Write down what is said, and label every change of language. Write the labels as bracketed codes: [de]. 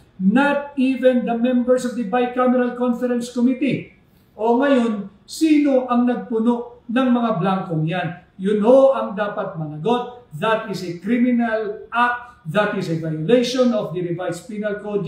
[en] Not even the members of the Bicameral Conference Committee. [tl] O ngayon, sino ang nagpuno ng mga blankong yan? Yun ho ang dapat managot. [en] That is a criminal act. That is a violation of the Revised Penal Code.